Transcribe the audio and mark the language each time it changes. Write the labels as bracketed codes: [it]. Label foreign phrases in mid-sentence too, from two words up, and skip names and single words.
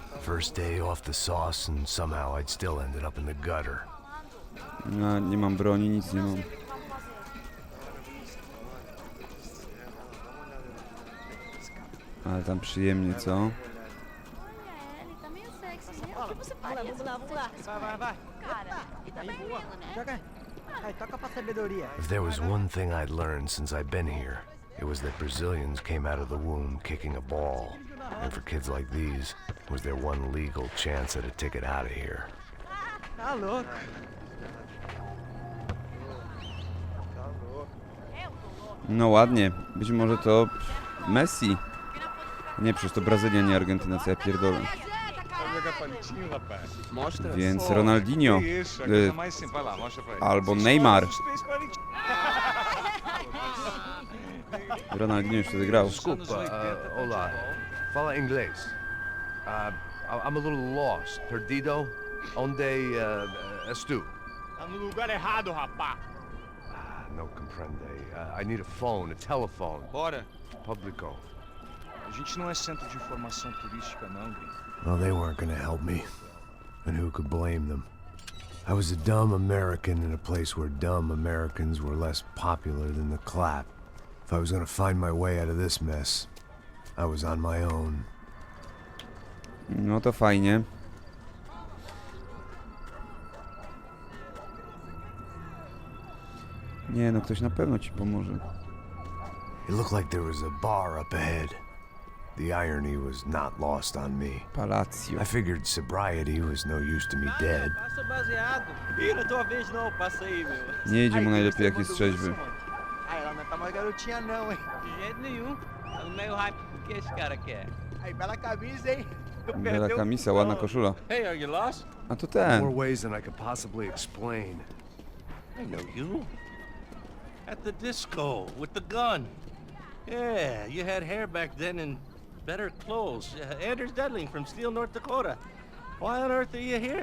[en] first day off the sauce and somehow I'd still ended up in the gutter. [pl] No, nie mam broni, nic nie mam. Ale tam przyjemnie, co? [pt] Ele tá meio sexy, né? O que você parece? Vamos lá. Vai, vai. Cara, ele tá bem lindo, né? Joga aí. Aí, toca pra sabedoria. [en] If there was one thing I'd learned since I've been here, it was that Brazilians came out of the womb kicking a ball. And for kids like these, was their one legal chance at a ticket out of here. [pt] Tá louco. [pl] No ładnie. Być może to Messi. Nie, przecież to Brazylia, nie Argentyna, co ja pierdolę. Więc Ronaldinho. Albo Neymar. Ronaldinho już wtedy grał. [pt] Desculpa, olá. Fala inglês. [en] I'm a little lost. [pt] Perdido? Onde estou? Tá no lugar errado, rapá. [es] No comprende. [en] I need a phone, a telephone. [pt] Bora. Publico. A gente não é centro de informação turística, não, gringo. [en] Well, they weren't gonna help me. And who could blame them? I was a dumb American in a place where dumb Americans were less popular than the clap. If I was gonna find my way out of this mess, I was on my own. [pl] No to fajnie. Nie no, ktoś na pewno ci pomoże. [en] It looked like there was a bar up ahead. The irony was not lost on me. Palazzo. I figured sobriety was no use to me dead. [pt] Passa baseado. Ih, não é tua vez não, passa aí, meu. [pl] Nie idzie mu najlepiej jak jest trzeźwy. [pt] Aí, ela não tá mais garotinha não, hein? De jeito nenhum. Tá no meio hype do que esse cara quer. Aí, bela camisa, hein? Bela kamisa, [pl] ładna koszula. [en] Hey, are you lost? [pl] A to [en] More [pl] ten. [en] ways than I could possibly explain. I know you. At the disco with the gun. Yeah, you had hair back then and better clothes. Anders Dudling from Steele, North Dakota. Why on earth are you here?